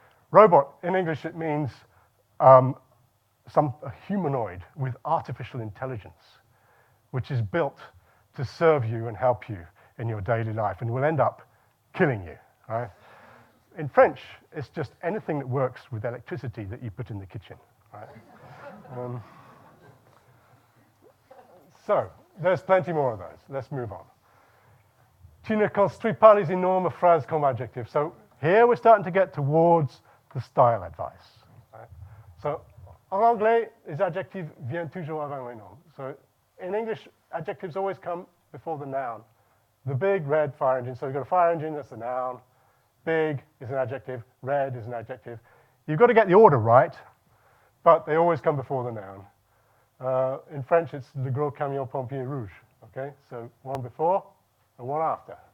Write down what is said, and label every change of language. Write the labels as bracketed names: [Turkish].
[English] Robot, in English, it means a humanoid with artificial intelligence, which is built to serve you and help you in your daily life and will end up killing you, right? In French, it's just anything that works with electricity that you put in the kitchen, right? So, there's plenty more of those. Let's move on. [French] Tu ne construis pas les énormes phrases comme adjective. [English] So here we're starting to get towards the style advice. Right? [French] So, en anglais, les adjectifs viennent toujours avant les noms. [English] So, in English, adjectives always come before the noun. The big red fire engine. So, you've got a fire engine, that's a noun. Big is an adjective. Red is an adjective. You've got to get the order right, but they always come before the noun. In French, it's [French] le gros camion pompier rouge. [English] Okay, so one before and one after.